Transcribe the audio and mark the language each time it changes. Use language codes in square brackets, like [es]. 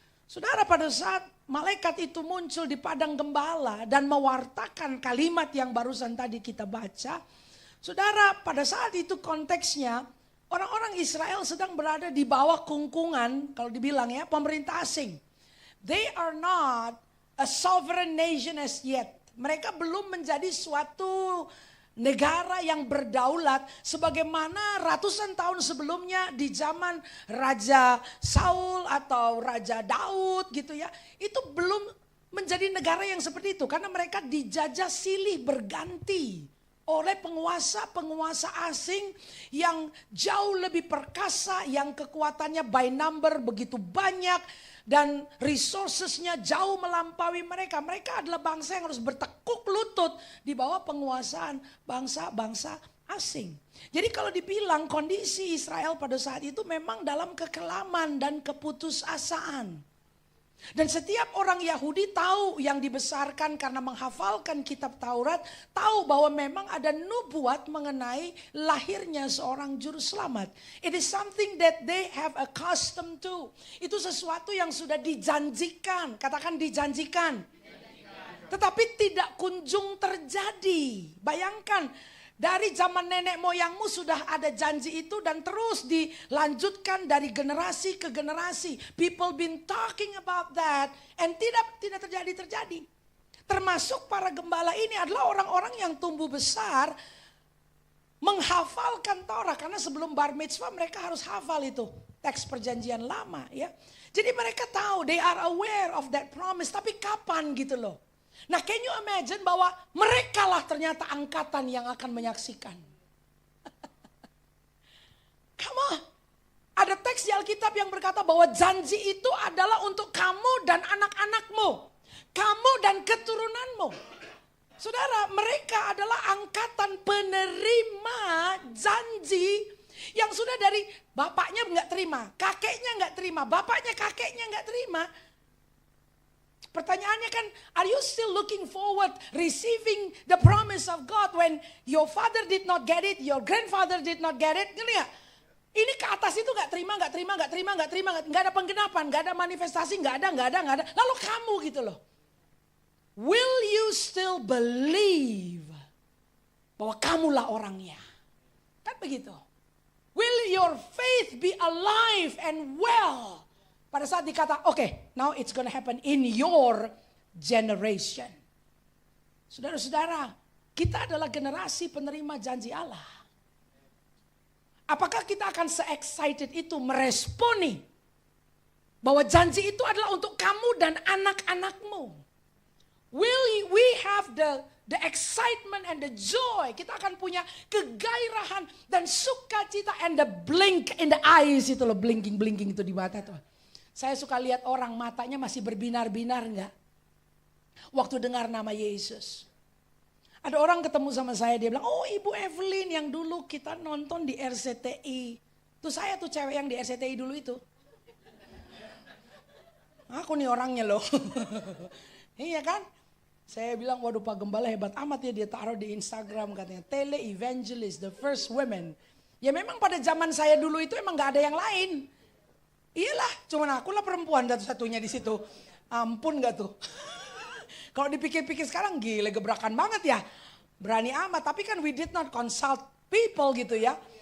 [id] Saudara, pada saat malaikat itu muncul di padang gembala dan mewartakan kalimat yang barusan tadi kita baca. Saudara, pada saat itu konteksnya orang-orang Israel sedang berada di bawah kungkungan, kalau dibilang pemerintah asing. [en] They are not a sovereign nation as yet. [id] Mereka belum menjadi suatu negara yang berdaulat sebagaimana ratusan tahun sebelumnya di zaman Raja Saul atau Raja Daud gitu ya. Itu belum menjadi negara yang seperti itu karena mereka dijajah silih berganti oleh penguasa-penguasa asing yang jauh lebih perkasa, yang kekuatannya [en] by number [id] begitu banyak dan resourcesnya jauh melampaui mereka. Mereka adalah bangsa yang harus bertekuk lutut di bawah penguasaan bangsa-bangsa asing. Jadi kalau dibilang kondisi Israel pada saat itu memang dalam kekelaman dan keputusasaan. Dan setiap orang Yahudi tahu, yang dibesarkan karena menghafalkan kitab Taurat, tahu bahwa memang ada nubuat mengenai lahirnya seorang juru selamat. [en] It is something that they have accustomed to. [id] Itu sesuatu yang sudah dijanjikan, katakan dijanjikan. Tetapi tidak kunjung terjadi. Bayangkan, dari zaman nenek moyangmu sudah ada janji itu dan terus dilanjutkan dari generasi ke generasi. [en] People been talking about that and [id] tidak terjadi. Termasuk para gembala ini adalah orang-orang yang tumbuh besar menghafalkan Taurat, karena sebelum bar mitzvah mereka harus hafal itu teks perjanjian lama ya. Jadi mereka tahu, [en] they are aware of that promise, [id] tapi kapan gitu loh. Nah, [en] can you imagine [id] bahwa mereka lah ternyata angkatan yang akan menyaksikan. [en] Come on. [id] Ada teks di Alkitab yang berkata bahwa janji itu adalah untuk kamu dan anak-anakmu. Kamu dan keturunanmu. Saudara, mereka adalah angkatan penerima janji yang sudah dari bapaknya nggak terima, kakeknya nggak terima, bapaknya kakeknya nggak terima. Pertanyaannya kan, [en] are you still looking forward receiving the promise of God when your father did not get it, your grandfather did not get it? [id] Gini ya, ini ke atas itu nggak terima, nggak ada penggenapan, nggak ada manifestasi, nggak ada. Lalu kamu gitu loh, [en] will you still believe [id] bahwa kamulah orangnya? Kan begitu. [en] Will your faith be alive and well? [id] Pada saat dikata, [en] okay, now it's gonna happen in your generation. [id] Saudara-saudara, kita adalah generasi penerima janji Allah. Apakah kita akan se-excited itu meresponi bahwa janji itu adalah untuk kamu dan anak-anakmu? [en] will we have the excitement and the joy. [id] Kita akan punya kegairahan dan sukacita [en] and the blink in the eyes [id] itu loh, blinking itu di mata tuh. Saya suka lihat orang matanya masih berbinar-binar enggak? Waktu dengar nama Yesus. Ada orang ketemu sama saya, dia bilang, oh Ibu Evelyn yang dulu kita nonton di RCTI. Tuh saya tuh cewek yang di RCTI dulu itu. Aku nih orangnya loh. Iya kan? Saya bilang, waduh Pak Gembala hebat amat ya, dia taruh di Instagram katanya. [en] Tele evangelist, the first women. [id] Ya memang pada zaman saya dulu itu emang gak ada yang lain. Iyalah, cuman akulah perempuan satu-satunya di situ. Ampun gak tuh? Kalau dipikir-pikir sekarang gila gebrakan banget ya. Berani amat, tapi kan [en] we did not consult people [id] gitu ya.